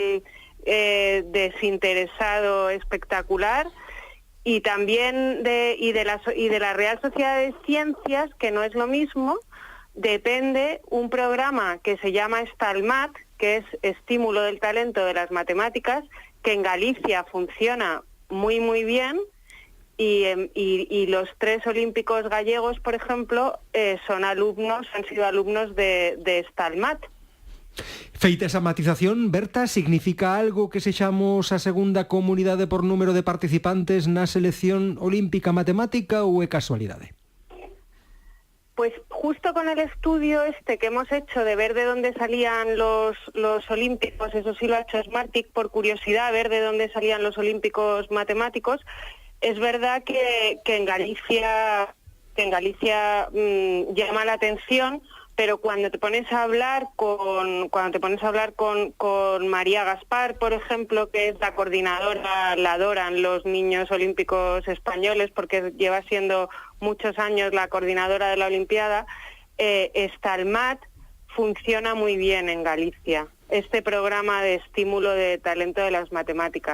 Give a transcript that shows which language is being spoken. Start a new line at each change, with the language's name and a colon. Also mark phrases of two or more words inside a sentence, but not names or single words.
Spanish: desinteresado espectacular, y también de la Real Sociedad de Ciencias, que no es lo mismo, depende un programa que se llama STALMAT, que es Estímulo del Talento de las Matemáticas, que en Galicia funciona muy muy bien, y los 3 olímpicos gallegos, por ejemplo, han sido alumnos de STALMAT.
Galician: Feita esa matización, Berta, significa algo que sexamos a segunda comunidade por número de participantes na selección olímpica matemática ou é casualidade?
Spanish: Pues justo con el estudio que hemos hecho de ver de dónde salían los olímpicos, eso sí lo ha hecho Smartic por curiosidad, ver de dónde salían los olímpicos matemáticos. Es verdad que en Galicia llama la atención, pero cuando te pones a hablar con María Gaspar, por ejemplo, que es la coordinadora, la adoran los niños olímpicos españoles porque lleva siendo muchos años la coordinadora de la Olimpiada, STALMAT funciona muy bien en Galicia, este programa de estímulo de talento de las matemáticas.